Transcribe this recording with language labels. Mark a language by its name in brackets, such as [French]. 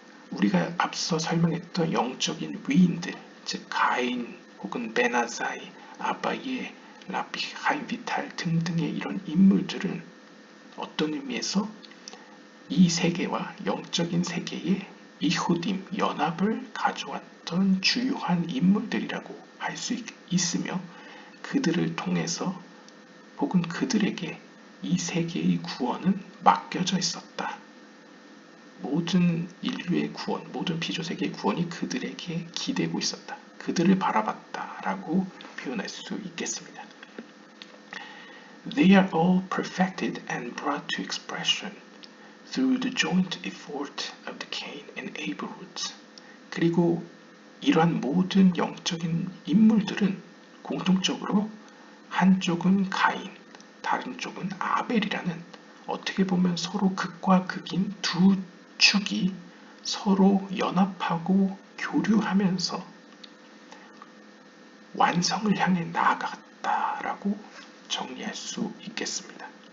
[Korean] 우리가 앞서 설명했던 영적인 위인들, 즉 가인 혹은 베나사이, 아바예, 라비 하임 비탈 등등의 이런 인물들은 어떤 의미에서 이 세계와 영적인 세계의 이후딤, 연합을 가져왔던 주요한 인물들이라고 할 수 있으며 그들을 통해서 혹은 그들에게 이 세계의 구원은 맡겨져 있었다. 모든 인류의 구원, 모든 피조세계의 구원이 그들에게 기대고 있었다. 그들을 바라봤다라고 표현할 수 있겠습니다. [English] They are all perfected and brought to expression through the joint effort of the Cain and Abel roots. [Korean] 그리고 이러한 모든 영적인 인물들은 공통적으로 한쪽은 가인, 다른 쪽은 아벨이라는 어떻게 보면 서로 극과 극인 두 축이 서로 연합하고 교류하면서 완성을 향해 나아갔다라고 정리할 수 있겠습니다.